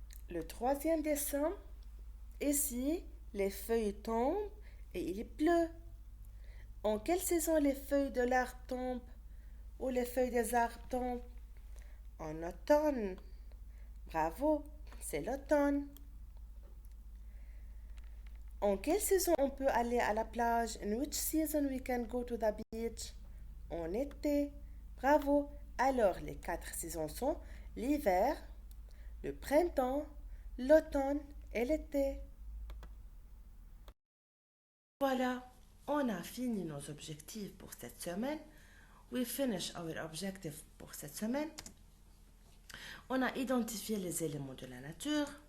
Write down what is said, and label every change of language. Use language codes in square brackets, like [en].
[fr] Le troisième dessin, ici, les feuilles tombent et il pleut. En quelle saison les feuilles de l'arbre tombent ou les feuilles des arbres tombent? En automne. Bravo, c'est l'automne. En quelle saison on peut aller à la plage? [en] In which season we can go to the beach? [fr] En été. Bravo. Alors, les 4 saisons sont l'hiver, le printemps, l'automne et l'été. Voilà, on a fini nos objectifs pour cette semaine. [en] We finish our objective [fr] pour cette semaine. On a identifié les éléments de la nature.